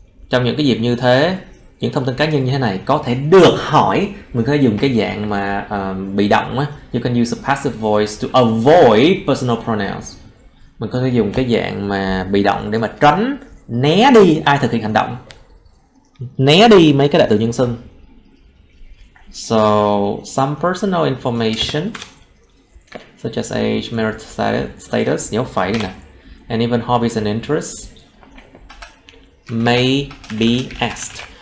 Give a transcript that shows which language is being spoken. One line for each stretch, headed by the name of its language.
Vietnamese: Trong những cái dịp như thế, những thông tin cá nhân như thế này có thể được hỏi. Mình có thể dùng cái dạng mà bị động á.
English: You can use a passive voice to avoid personal pronouns.
Vietnamese: Mình có thể dùng cái dạng mà bị động để mà tránh, né đi ai thực hiện hành động, né đi mấy cái đại từ nhân xưng.
English: So some personal information such as age, marital status,
Vietnamese: nhớ phải nè,
English: and even hobbies and interests may be asked.